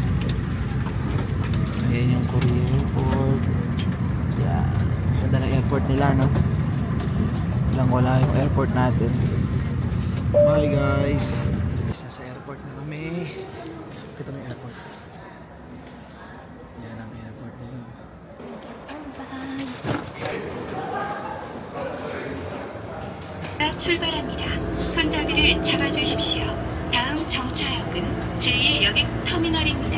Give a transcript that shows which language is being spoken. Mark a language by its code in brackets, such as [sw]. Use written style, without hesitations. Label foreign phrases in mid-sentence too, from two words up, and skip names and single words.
[tl] Ayan yung Korea Airport. Yeah. Ganda ng airport nila, no? Lang wala yung airport natin. [en] Bye guys. [tl] Nasa airport na kami. Ito may airport. Yan ang airport nila. [ko] 출발합니다. 손잡이를 잡아주십시오. 다음 정차역은 제1여객 터미널입니다.